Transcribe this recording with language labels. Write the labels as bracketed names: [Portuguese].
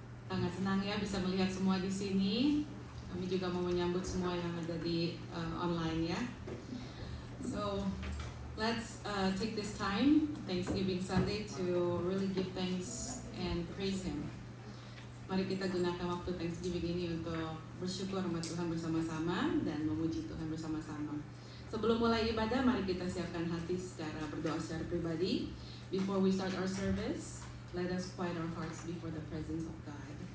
[Indonesian] Sangat senang ya bisa melihat semua di sini. Kami juga mau menyambut semua yang ada di online ya. [English] So let's take this time, Thanksgiving Sunday, to really give thanks and praise Him. [Indonesian] Mari kita gunakan waktu Thanksgiving ini untuk bersyukur sama Tuhan bersama-sama dan memuji Tuhan bersama-sama. Sebelum mulai ibadah, mari kita siapkan hati secara berdoa secara pribadi. [English] Before we start our service, let us quiet our hearts before the presence of God.